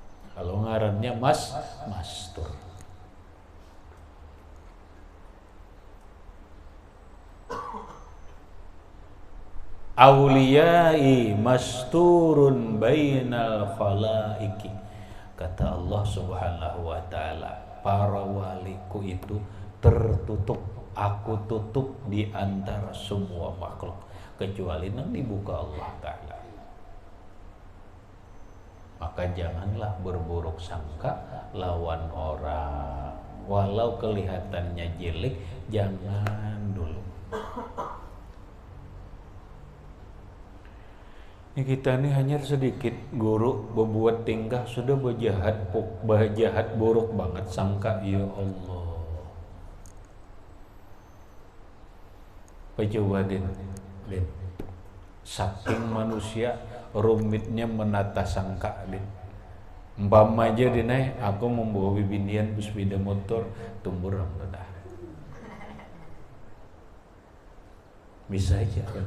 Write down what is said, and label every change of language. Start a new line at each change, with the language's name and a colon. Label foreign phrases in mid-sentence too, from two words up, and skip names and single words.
Banjar: Kalau ngarannya mastur.
Arabic: أوليائي مستورون بين الخلائق.
Indonesian: Kata Allah
Arabic: سبحانه وتعالى,
Indonesian: para waliku itu tertutup, aku tutup di antara semua makhluk kecuali nang dibuka Allah taala.
Banjar: Maka janganlah berburuk sangka lawan orang, walau kelihatannya jelek, jangan dulu.
Indonesian: Ini kita ini hanya sedikit guru berbuat tingkah sudah berjahat buruk banget sangka, ya Allah.
Banjar: Coba din. Saking manusia rumitnya menata sangka din. Umpama aja dinai aku membawa bibinian sepeda motor tumbur dah.
Indonesian: Bisa aja kan?